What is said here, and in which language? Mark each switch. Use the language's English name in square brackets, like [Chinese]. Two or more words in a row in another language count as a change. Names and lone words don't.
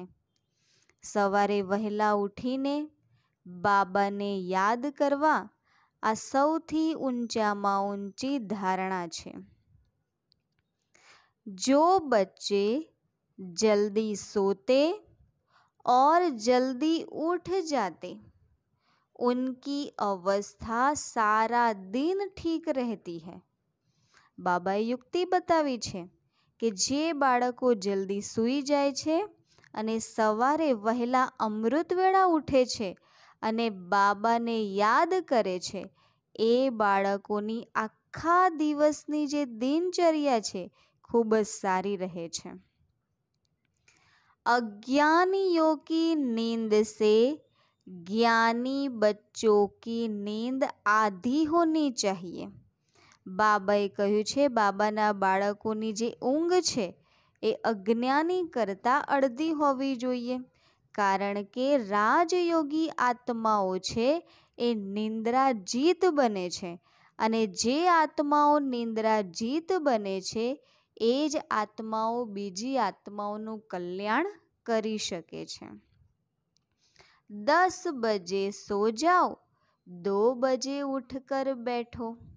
[Gujarati] સવારે વહેલા ઉઠીને બાબાને યાદ કરવા આ સૌથી ઊંચામાં ઊંચી ધારણા છે। [Hindi] जो बच्चे जल्दी सोते और जल्दी उठ जाते उनकी अवस्था सारा दिन ठीक रहती है। [Gujarati] બાબાએ યુક્તિ બતાવી છે કે જે બાળકો જલ્દી સૂઈ જાય છે અને સવારે વહેલા અમૃત વેળા ઉઠે છે અને બાબાને યાદ કરે છે એ બાળકોની આખા દિવસની જે દિનચર્યા છે ખૂબ જ સારી રહે છે। [Hindi] अज्ञानियों की नींद से ज्ञानी बच्चों की नींद आधी होनी चाहिए। [Gujarati] બાબાએ કહ્યું છે બાબાના બાળકોની જે ઊંઘ છે એ અજ્ઞાની કરતા અર્ધી હોવી જોઈએ, કારણ કે રાજયોગી આત્માઓ છે એ નિંદ્રા જીત બને છે અને જે આત્માઓ નિંદ્રા જીત બને છે એ જ આત્માઓ બીજી આત્માઓનું કલ્યાણ કરી શકે છે। [Hindi] 10 बजे सो जाओ, 2 बजे उठकर बैठो।